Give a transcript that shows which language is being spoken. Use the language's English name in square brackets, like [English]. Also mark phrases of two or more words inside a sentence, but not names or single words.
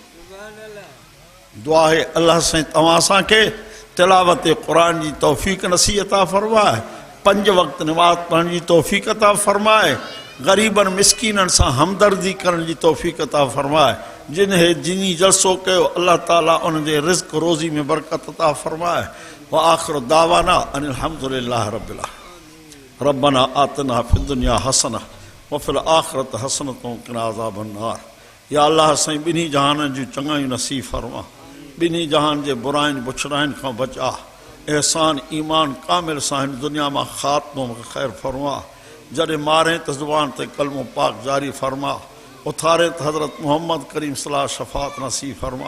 [Sindhi] दुआ आहे अल्लाह साईं तव्हां असांखे तिलावत क़ुरान जी तौफ़ीक़ नसीब अता फ़रमाए, 5 वक़्त नमाज़ पढ़ण जी तौफ़ीक़ अता फ़रमाए, ग़रीबनि मिसकीननि सां हमदर्दी करण जी तौफ़ीक़ अता फ़रमाए। जिनी जलसो कयो अल्लाह ताला उनजे रिज़्क़ रोज़ी में बरकत अता फ़रमाए। [Arabic] وآخر دعوانا أن الحمد لله رب العالمين. ربنا آتنا في الدنيا حسنة وفي الآخرة حسنة وقنا عذاب النار. [Sindhi] या अल्लाह साईं ॿिन्ही जहाननि जूं चङायूं नसीब फ़रमा, ॿिन्ही जहान जे बुराइनि बुछड़ाइनि खां बचा, एहसान ईमान कामिल सां हिन दुनिया मां ख़ात्मो ख़ैर फ़रमा। जॾहिं मारे त ज़ुबान ते कलमो पाक जारी फ़रमा, उथारे त हज़रत मोहम्मद करीम सलाह शफ़ात नसीब फ़रमा।